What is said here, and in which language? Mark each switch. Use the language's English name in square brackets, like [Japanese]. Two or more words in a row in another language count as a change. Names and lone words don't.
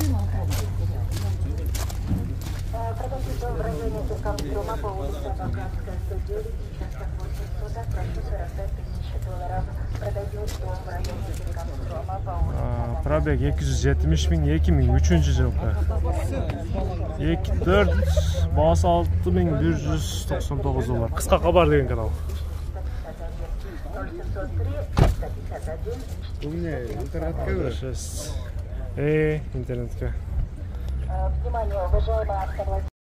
[Kazakh] Пробег 270 ming 2003-жылғы. 2.4 бағасы 6199 доллар. Қысқа хабар деген канал. [Russian] У меня интернетка. Интернетка. Внимание, уважаемые автовладельцы.